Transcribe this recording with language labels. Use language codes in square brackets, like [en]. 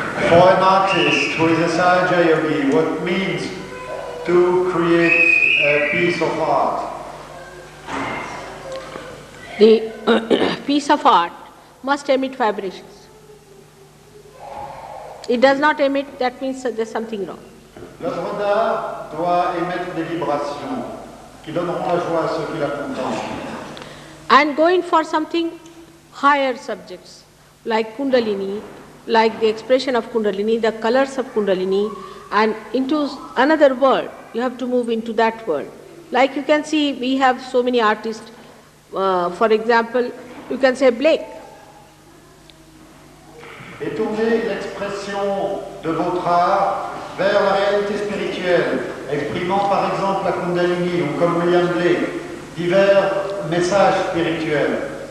[en] For an artist who is a Sahaja Yogi, what means to create a piece of art? The piece of art must emit vibrations. It does not emit, that means there's something wrong. [fr] L'œuvre d'art doit émettre des vibrations qui donneront la joie à ceux qui la contemplent. [en] And going for something higher subjects, like Kundalini, like the expression of Kundalini, the colors of Kundalini, and into another world, you have to move into that world. Like you can see, we have so many artists, for example, you can say Blake. [fr] Et tournez l'expression de votre art vers spirituelle, exprimant par exemple la Kundalini, ou comme William Blake, divers messages spirituels.